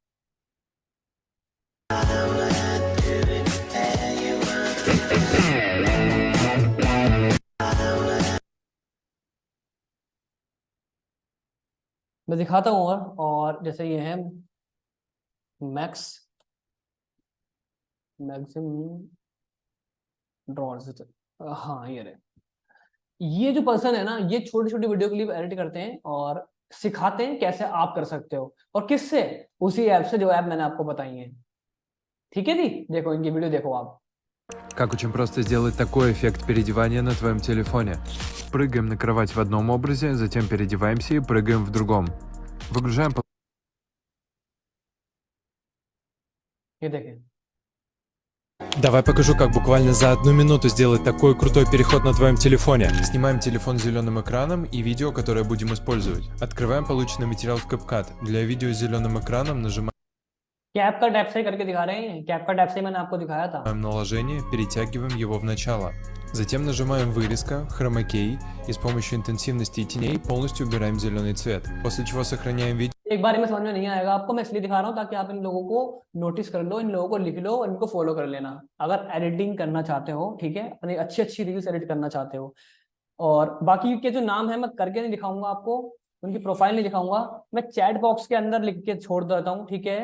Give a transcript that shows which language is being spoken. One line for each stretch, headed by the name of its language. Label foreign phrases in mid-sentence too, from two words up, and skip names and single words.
Hindi: मैं दिखाता हूँ और जैसे ये है
English: max maximum draws,
Hindi: हाँ ये रहे। ये जो पर्सन है ना, ये छोटी छोटी
English: video clip edit
Hindi: करते हैं और सिखाते हैं कैसे आप कर सकते हो, और किससे, उसी ऐप से जो ऐप मैंने आपको बताई है, ठीक है जी। देखो इनकी वीडियो देखो आप।
Russian: Как очень просто сделать такой эффект переодевания на твоем телефоне. Прыгаем на кровать в одном образе, затем переодеваемся и прыгаем в другом. Выгружаем
Hindi: ये देखें,
Russian: Давай покажу, как буквально за 1 минуту сделать такой крутой переход на твоем телефоне. Снимаем телефон с зеленым экраном и видео, которое будем использовать. Открываем полученный материал в CapCut. Для видео с зеленым экраном нажимаем
Hindi: कैप का टैप से करके दिखा रहे हैं, कैप का टैप से मैंने आपको दिखाया था।
Russian: наложение, перетягиваем его в начало. Затем нажимаем вырезка, хромакей и с помощью интенсивности и теней полностью убираем зеленый цвет. После чего сохраняем видео.
Hindi: एक बार में समझ में नहीं आएगा आपको, मैं इसलिए दिखा रहा हूँ ताकि आप इन लोगों को नोटिस कर लो, इन लोगों को लिख लो और इनको फॉलो कर लेना अगर एडिटिंग करना चाहते हो, ठीक है। अपनी अच्छी अच्छी रील्स एडिट करना चाहते हो। और बाकी के जो नाम है मैं करके नहीं दिखाऊंगा आपको, उनकी प्रोफाइल नहीं दिखाऊंगा, मैं
English: chat box
Hindi: के अंदर लिख के छोड़ देता हूँ, ठीक है।